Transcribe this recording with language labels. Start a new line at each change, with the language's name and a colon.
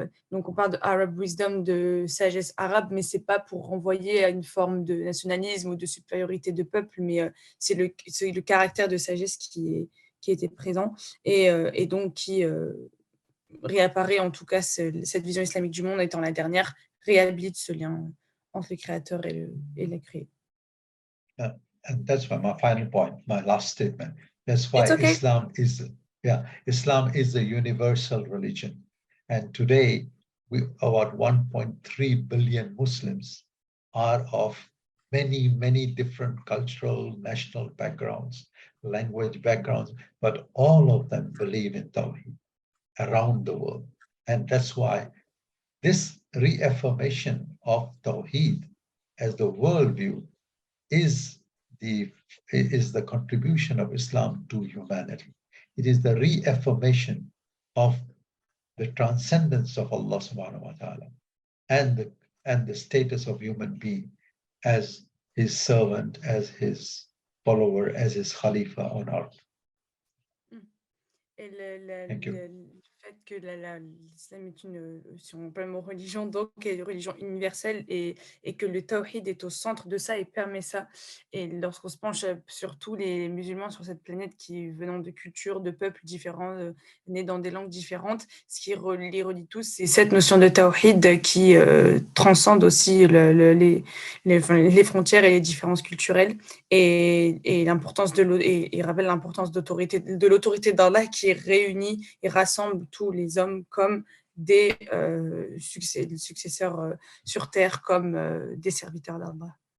French: Donc on parle de
English: Arab wisdom,
French: de sagesse arabe, mais c'est pas pour renvoyer à une forme de nationalisme ou de supériorité de peuple, mais c'est le caractère de sagesse qui était présent et donc qui réapparaît, en tout cas cette vision islamique du monde étant la dernière, réhabilite ce lien entre le créateur et le créé.
English: And that's my final point, my last statement. That's why okay. Islam is the universal religion. And today, about 1.3 billion Muslims are of many, many different cultural, national backgrounds, language backgrounds, but all of them believe in Tawhid around the world. And that's why this reaffirmation of Tawhid as the worldview is the contribution of Islam to humanity. It is the reaffirmation of the transcendence of Allah subhanahu wa ta'ala and the status of human being as his servant, as his follower, as his khalifa on earth. Thank you.
French: Le fait que l'islam est si on peut le mot religion, donc est une religion universelle et que le tawhid est au centre de ça et permet ça. Et lorsqu'on se penche sur tous les musulmans sur cette planète qui venant de cultures, de peuples différents, nés dans des langues différentes, ce qui les relie tous, c'est cette notion de tawhid qui transcende aussi les frontières et les différences culturelles et l'importance et rappelle l'importance de l'autorité d'Allah qui réunit et rassemble tous les hommes comme des successeurs sur terre, comme des serviteurs d'Allah.